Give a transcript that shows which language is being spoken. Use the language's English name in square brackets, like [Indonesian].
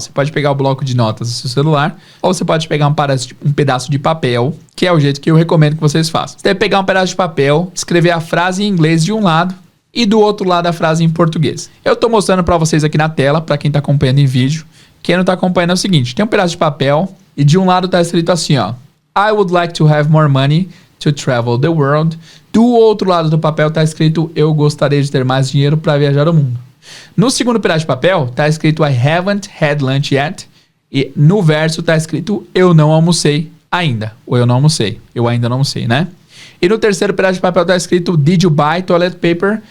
[Portuguese] Você pode pegar o bloco de notas do seu celular, ou você pode pegar um pedaço de papel, que é o jeito que eu recomendo que vocês façam. Você deve pegar um pedaço de papel, escrever a frase em inglês de um lado e do outro lado a frase em português. Eu estou mostrando para vocês aqui na tela, para quem está acompanhando em vídeo. Quem não está acompanhando é o seguinte, tem um pedaço de papel e de um lado está escrito assim, ó. [English] I would like to have more money to travel the world. [Portuguese] Do outro lado do papel está escrito eu gostaria de ter mais dinheiro para viajar o mundo. No segundo pedaço de papel está escrito [English] I haven't had lunch yet. [Portuguese] E no verso está escrito eu não almocei ainda. Ou eu não almocei. Eu ainda não almocei, né? E no terceiro pedaço de papel está escrito [English] did you buy toilet paper?